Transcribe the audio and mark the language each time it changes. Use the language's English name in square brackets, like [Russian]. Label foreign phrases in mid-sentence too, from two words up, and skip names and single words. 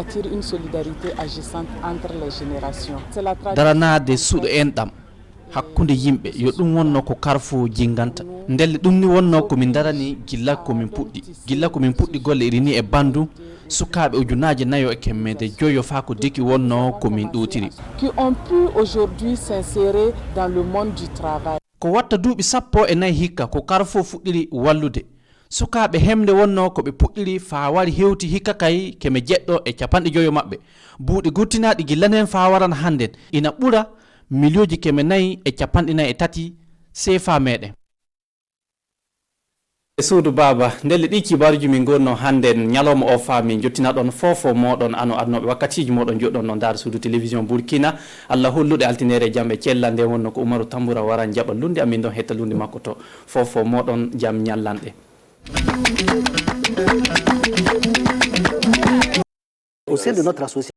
[Fula] daranade suuɗo enɗam hakkunde yimɓe yo ɗum wonno ko Carrefour jinganta ndelle ɗum ni wonno komin darani gilla komin puɗɗi golle irini e bandu sukaɓe ujunaje 4,5 faa ko deki wonno komin ɗutiri [French] qui ont pu aujourd'hui s'insérer dans le monde du travail [Fula] ko watta duuɓi 14 hikka ko Carrefour fuɗɗiri wallude sukaɓe hemde wonno ko ɓe puɗɗiri faa wari hewti hikka kay 150 maɓɓe buuɗi gurtinaɗi gillanen faa waran hannden ina ɓura milioji 443 sefa meɗen suudu baba ndelle ɗi kibaruji min gonno hannden ñalawma o fa min jottina ɗon fofo moɗon ano adnoɓe wakkatiji moɗon joɗɗon no dar suudu télévision Burkina Allah hollude altinere jamɓe cella nde wonno ko Umaru Tamboura wara jaɓa lunde amin ɗon hetta lunde makko to fofo moɗon jam ñallanɗe [French] au sein de notre association.